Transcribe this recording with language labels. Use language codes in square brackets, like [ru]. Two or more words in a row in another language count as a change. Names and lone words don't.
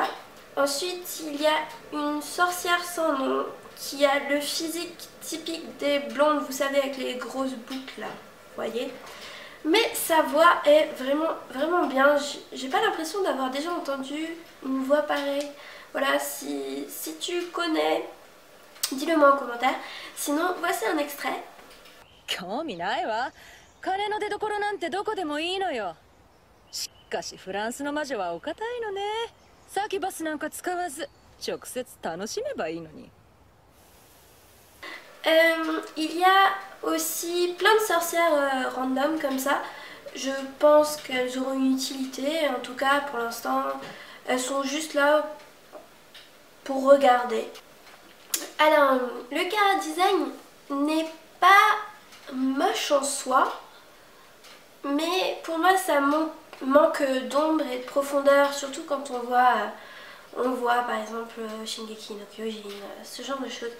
[fr] Ensuite, il y a une sorcière sans nom qui a le physique typique des blondes, vous savez, avec les grosses boucles là, vous voyez. Mais sa voix est vraiment bien. J'ai pas l'impression d'avoir déjà entendu une voix pareille. Voilà, si tu connais, dis-le moi en commentaire. Sinon, voici un extrait. [ja] 興味ないわ。金の出所なんてどこでもいいのよ。しかしフランスの魔女はお堅いのね。サキュバスなんか使わず直接楽しめばいいのに。 [fr] Il y a aussi plein de sorcières random comme ça. Je pense qu'elles auront une utilité. En tout cas, pour l'instant, elles sont juste là pour regarder. Alors, le [en] chara design [fr] n'est pas moche en soi, mais pour moi, ça manque d'ombre et de profondeur, surtout quand on voit par exemple Shingeki no Kyojin, ce genre de choses.